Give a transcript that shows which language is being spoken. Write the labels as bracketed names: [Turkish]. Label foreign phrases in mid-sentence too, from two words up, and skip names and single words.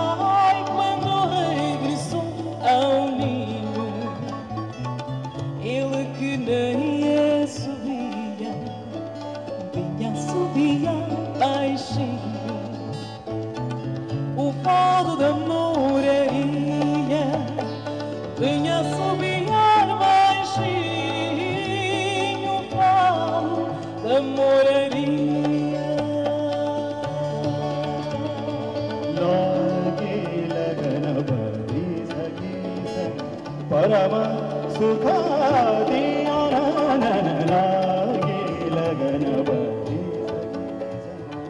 [Portuguese] Nem assobia, vinha assobiar baixinho o fado da moraria. Vinha assobiar baixinho o fado da moraria. [Maithili] लागे लगन पति सखी सन, परम सुखादी आनंद। लागे लगन पति सखी सन,